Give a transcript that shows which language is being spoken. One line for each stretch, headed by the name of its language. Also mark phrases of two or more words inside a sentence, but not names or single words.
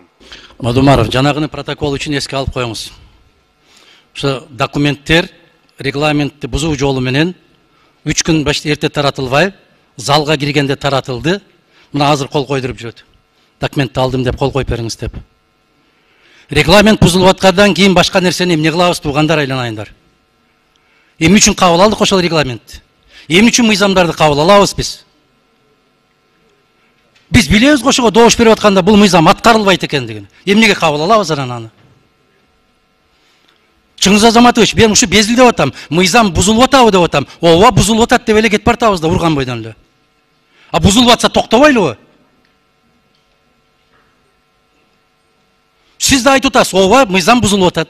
Kyrgyz: Мадумаров, жанагыны протокол үчүн эске алып коюңуз. Ошо документтер регламентти бузуу жолу менен 3 күн эрте таратылбай, залга киргенде таратылды. Мына азыр кол койдуруп жүрөт. Документти алдым деп кол коюп бериңиз деп. Регламент бузулуп аткандан кийин башка нерсени эмне кылабыз, туугандар, айланайындар. Эмне үчүн кабыл алдык ошол регламентти? Эмне үчүн мыйзамдарды кабыл алабыз биз? Биз билебиз кошуга догуш берип атканда бул mıйзам аткарылбайт экендигин. Эмнеге кабыл алабыз анан? Чыңгыз Азаматович, мен ушу безилдеп атам, мыйзам бузулуп атабы деп атам. Ооба, бузулуп атат деп эле кетип бартабыз да урган бойдон эле. А бузулуп атса токтобойлубу? Сиз да айтып атасыз, ооба, мыйзам бузулуп атат.